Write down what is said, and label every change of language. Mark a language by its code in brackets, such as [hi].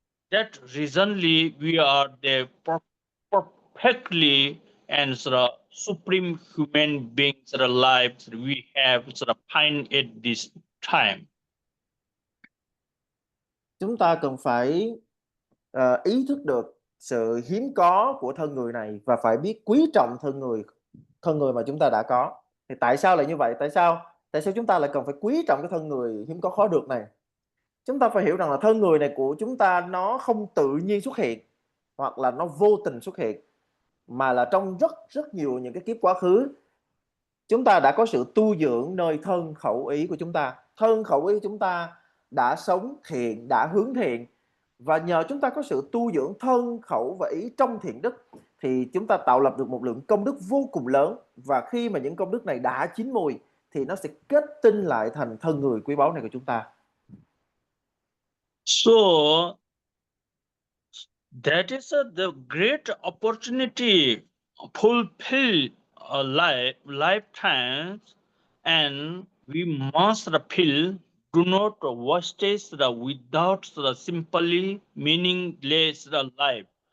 [en] That recently we are the perfectly and supreme human beings lives we have find at this time. [vi] Chúng ta cần phải ý thức được sự hiếm có của thân người này và phải biết quý trọng thân người mà chúng ta đã có. Thì tại sao lại như vậy? Tại sao chúng ta lại cần phải quý trọng cái thân người hiếm có khó được này? Chúng ta phải hiểu rằng là thân người này của chúng ta nó không tự nhiên xuất hiện hoặc là nó vô tình xuất hiện, mà là trong rất nhiều những cái kiếp quá khứ chúng ta đã có sự tu dưỡng nơi thân khẩu ý của chúng ta. Thân khẩu ý của chúng ta đã sống thiện, đã hướng thiện, và nhờ chúng ta có sự tu dưỡng thân khẩu và ý trong thiện đức thì chúng ta tạo lập được một lượng công đức vô cùng lớn, và khi mà những công đức này đã chín mùi thì nó sẽ kết tinh lại thành thân người quý báu này của chúng ta. [en] So that is the great opportunity fulfill a lifetime, and we must feel do not waste without simply meaningless life.